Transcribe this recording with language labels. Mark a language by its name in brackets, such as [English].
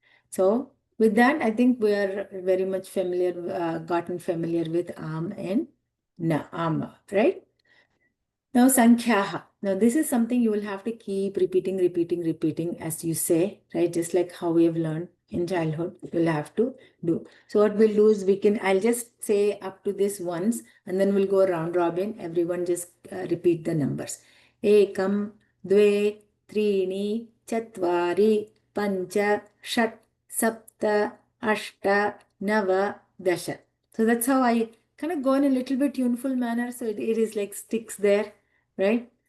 [English] So with that, I think we are very much familiar, gotten familiar with and na, right? Now, Sankhyaha. Now, this is something you will have to keep repeating as you say, right? Just like how we have learned in childhood, you'll have to do. So what we'll do is I'll just say up to this once, and then we'll go round robin. Everyone just repeat the numbers. [Sanskrit] Ekam, dve, त्रीणि चत्वारि पञ्च षट् सप्त अष्ट नव दश. [English] So that's how I kind of go in a little bit tuneful manner, so it is like sticks there, right?